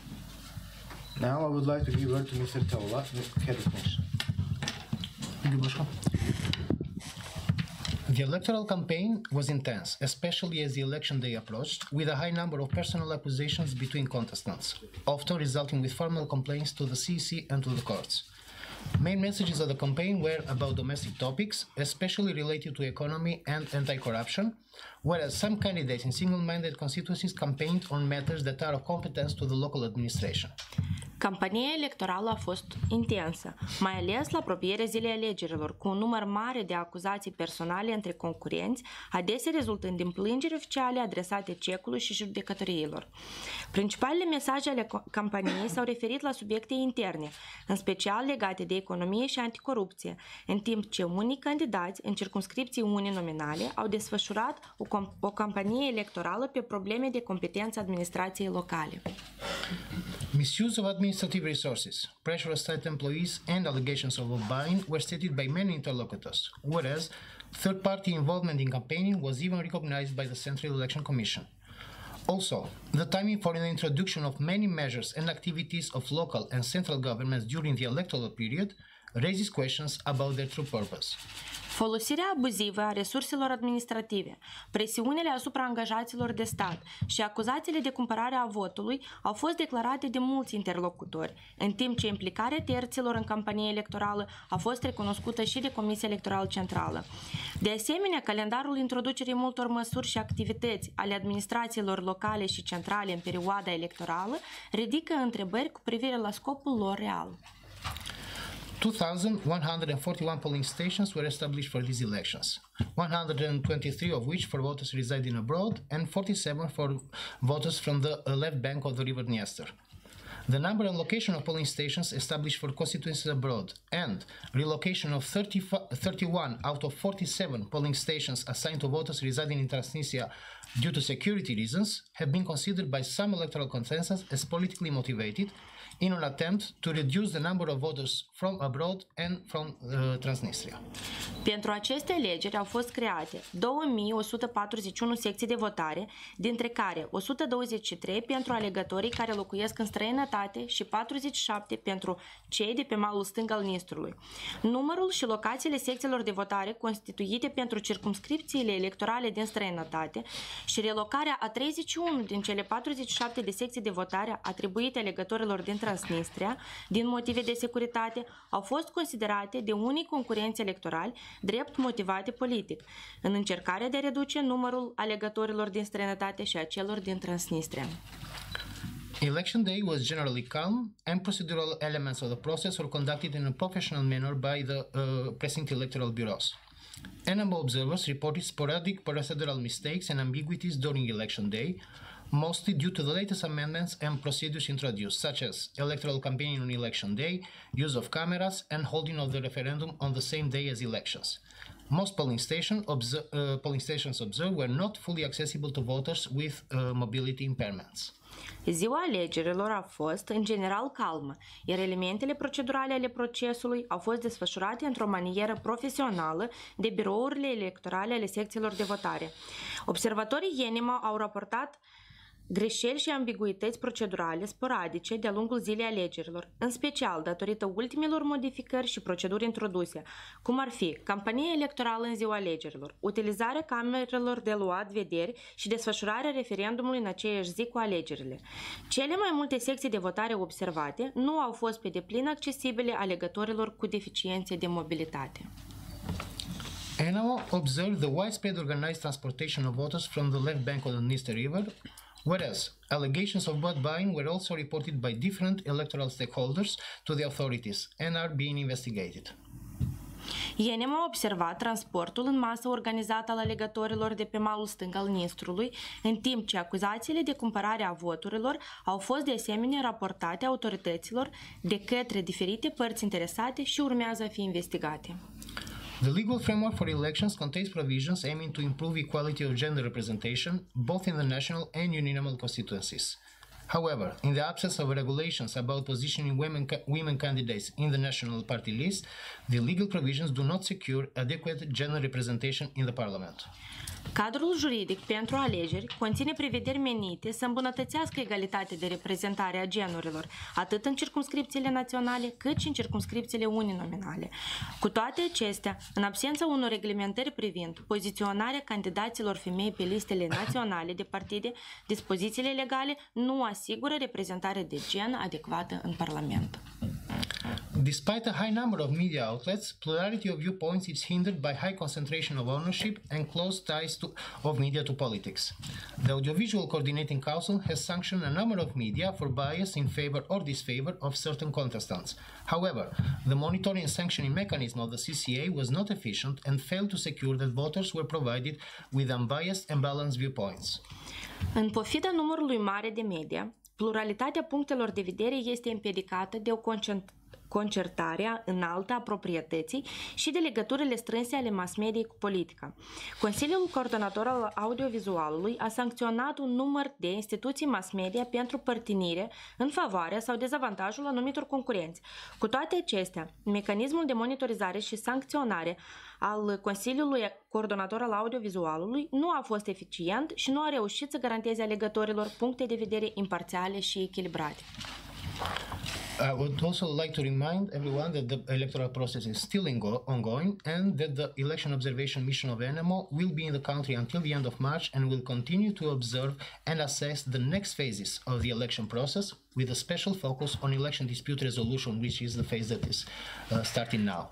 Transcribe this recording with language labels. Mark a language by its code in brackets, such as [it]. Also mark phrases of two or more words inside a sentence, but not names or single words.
[en] Now I would like to give word to Mr. Taula, Head of Mission. Thank you, Bashka. The electoral campaign was intense, especially as the election day approached, with a high number of personal accusations between contestants, often resulting with formal complaints to the CEC and to the courts. Main messages of the campaign were about domestic topics, especially related to economy and anti-corruption, whereas some candidates in single-minded constituencies campaigned on matters that are of competence to the local administration. [ro] Campania electorală a fost intensă, mai ales la apropierea zilei alegerilor, cu un număr mare de acuzații personale între concurenți, adesea rezultând din plângeri oficiale adresate cecului și judecătoriilor. Principalele mesaje ale campaniei s-au referit la subiecte interne, în special legate de economie și anticorupție, în timp ce unii candidați în circumscripții uninominale au desfășurat o campanie electorală pe probleme de competență administrației locale. [en] Misuse of administrative resources, pressure of state employees, and allegations of lobbying were stated by many interlocutors, whereas third-party involvement in campaigning was even recognized by the Central Election Commission. Also, the timing for the introduction of many measures and activities of local and central governments during the electoral period raises questions about their true purpose. [ro] Folosirea abuzivă a resurselor administrative, presiunile asupra angajaților de stat și acuzațiile de cumpărare a votului au fost declarate de mulți interlocutori, în timp ce implicarea terților în campanie electorală a fost recunoscută și de Comisia Electorală Centrală. De asemenea, calendarul introducerii multor măsuri și activități ale administrațiilor locale și centrale în perioada electorală ridică întrebări cu privire la scopul lor real. [en] 2,141 polling stations were established for these elections, 123 of which for voters residing abroad and 47 for voters from the left bank of the River Dniester. The number and location of polling stations established for constituencies abroad and relocation of 31 out of 47 polling stations assigned to voters residing in Transnistria due to security reasons have been considered by some electoral consensus as politically motivated in an attempt to reduce the number of voters from abroad and from Transnistria. [ro] Pentru aceste alegeri au fost create 2141 secții de votare, dintre care 123 pentru alegătorii care locuiesc în străinătate și 47 pentru cei de pe malul stâng al Nistrului. Numărul și locațiile secțiilor de votare constituite pentru circumscripțiile electorale din străinătate și relocarea a 31 din cele 47 de secții de votare atribuite alegătorilor din Transnistria, din motive de securitate, au fost considerate de unii concurenți electorali drept motivate politic, în încercarea de a reduce numărul alegătorilor din străinătate și a celor din Transnistria. [en] Election day was generally calm, and procedural elements of the process were conducted in a professional manner by the precinct electoral bureaus. NMO observers reported sporadic procedural mistakes and ambiguities during election day, mostly due to the latest amendments and procedures introduced, such as electoral campaigning on election day, use of cameras, and holding of the referendum on the same day as elections. Most polling stations observed were not fully accessible to voters with mobility impairments. [ro] Ziua alegerilor a fost, în general, calmă, iar elementele procedurale ale procesului au fost desfășurate într-o manieră profesională de birourile electorale ale secțiilor de votare. Observatorii IENIMA au raportat greșeli și ambiguități procedurale sporadice de-a lungul zilei alegerilor, în special datorită ultimelor modificări și proceduri introduse, cum ar fi campania electorală în ziua alegerilor, utilizarea camerelor de luat vederi și desfășurarea referendumului în aceeași zi cu alegerile. Cele mai multe secții de votare observate nu au fost pe deplin accesibile alegătorilor cu deficiențe de mobilitate. [en] NMO observed the widespread organized transportation of voters from the left bank of the Dniester River, whereas allegations of vote buying were also reported by different electoral stakeholders to the authorities and are being investigated. [ro] IENIM a observat transportul în masă organizat al alegătorilor de pe malul stâng al Nistrului, în timp ce acuzațiile de cumpărare a voturilor au fost de asemenea raportate autorităților de către diferite părți interesate și urmează a fi investigate. [en] The legal framework for elections contains provisions aiming to improve equality of gender representation both in the national and uninominal constituencies. However, in the absence of regulations about positioning women candidates in the national party list, the legal provisions do not secure adequate gender representation in the parliament. [ro] Cadrul juridic pentru alegeri conține prevederi menite să îmbunătățească egalitatea de reprezentare a genurilor, atât în circumscripțiile naționale, cât și în circumscripțiile uninominale. Cu toate acestea, în absența unor reglementări privind poziționarea candidaților femei pe listele naționale de partide, dispozițiile legale nu asigură reprezentare de gen adecvată în Parlament. [en] Despite a high number of media outlets, plurality of viewpoints is hindered by high concentration of ownership and close ties of media to politics. The Audiovisual Coordinating Council has sanctioned a number of media for bias in favor or disfavor of certain contestants. However, the monitoring and sanctioning mechanism of the CCA was not efficient and failed to secure that voters were provided with unbiased and balanced viewpoints. [ro] În pofida numărului mare de media, pluralitatea punctelor de vedere este împiedicată de o concertarea înaltă a proprietății și de legăturile strânse ale mass-mediei cu politica. Consiliul Coordonator al Audiovizualului a sancționat un număr de instituții mass-media pentru părtinire în favoarea sau dezavantajul anumitor concurenți. Cu toate acestea, mecanismul de monitorizare și sancționare al Consiliului Coordonator al Audiovizualului nu a fost eficient și nu a reușit să garanteze alegătorilor puncte de vedere imparțiale și echilibrate. [en] I would also like to remind everyone that the electoral process is still ongoing and that the election observation mission of ENEMO will be in the country until the end of March and will continue to observe and assess the next phases of the election process with a special focus on election dispute resolution, which is the phase that is starting now.